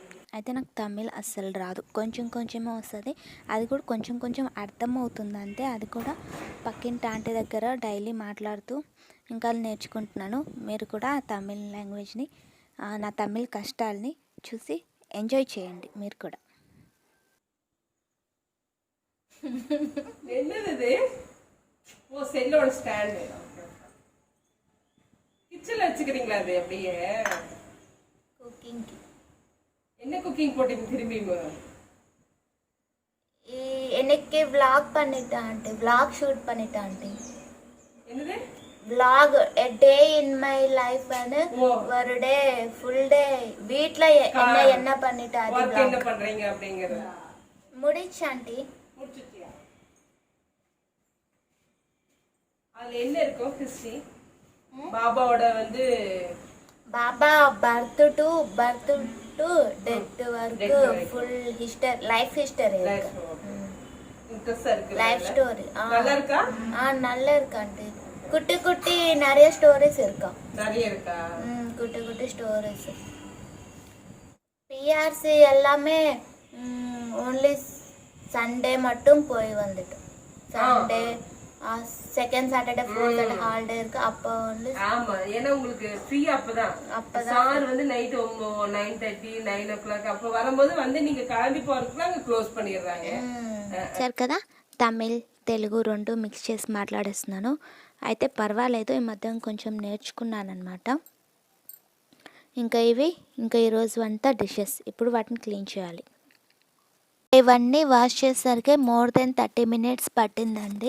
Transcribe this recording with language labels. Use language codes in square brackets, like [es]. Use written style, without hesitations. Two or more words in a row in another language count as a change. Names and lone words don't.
[te] అయితే నాకు తమిళ్ అస్సలు రాదు, కొంచెం కొంచెమే వస్తుంది. అది కూడా కొంచెం కొంచెం అర్థమవుతుంది అంతే. అది కూడా పక్కింటి ఆంటీ దగ్గర డైలీ మాట్లాడుతూ ఇంకా నేర్చుకుంటున్నాను. మీరు కూడా తమిళ్ లాంగ్వేజ్ని, నా తమిళ్ కష్టాలని చూసి ఎంజాయ్ చేయండి మీరు కూడా. [ta] என்னது ஓ செல்லோட ஸ்டாண்டு கிச்சன்ல வச்சுக்கிறீங்களா அது அப்படியே குக்கிங்க்கு என்ன குக்கிங் போட்டீங்க திரும்பி எனக்கு vlog பண்ணிட்டேன் ஆண்டி, vlog ஷூட் பண்ணிட்டேன் ஆண்டி. என்னது [en] vlog a day in my life [ta] னு ஒரு டே [en] full day [ta] வீட்ல என்ன பண்ணிட்டேன் அது vlog என்ன பண்றீங்க அப்படிங்கறது முடிச்சு ஆண்டி. முடிச்சிட்டியா? அதுல என்ன இருக்கும் ஹிஸ்டரி? பாபாவோட வந்து [en] Baba birth to death వరకు full history, life history இருக்கு. life story [ta] நல்லா இருக்கா? நல்லா இருக்கு ஆண்டி. குட்டி குட்டி நிறைய ஸ்டோரிஸ் இருக்கா. நிறைய இருக்கா? குட்டி குட்டி ஸ்டோரிஸ். பிஆர்சி எல்லாமே [en] only Sunday [ta] மட்டும் போய் வந்துட்டோம். [en] Sunday second Saturday fourth Saturday holiday இருக்கு. [ta] அப்போ வந்து ஆமா, ஏன்னா உங்களுக்கு ஃப்ரீ அப்பதான் சார் வந்து நைட் 9:30 9 o'clock அப்ப வரும்போது வந்து நீங்க கிளம்பி போறதுக்குள்ள அங்க க்ளோஸ் பண்ணிடுறாங்க. [te] సరే కదా, తమిళ్ తెలుగు రెండు మిక్స్ చేసి మాట్లాడేస్తున్నాను. అయితే పర్వాలేదు, ఈ మధ్య కొంచెం నేర్చుకున్నాను అనమాట. ఇంకా ఈరోజు అంతా డిషెస్, ఇప్పుడు వాటిని క్లీన్ చేయాలి. ఇవన్నీ వాష్ చేసేసరికి [en] more than 30 minutes [te] పట్టిందండి.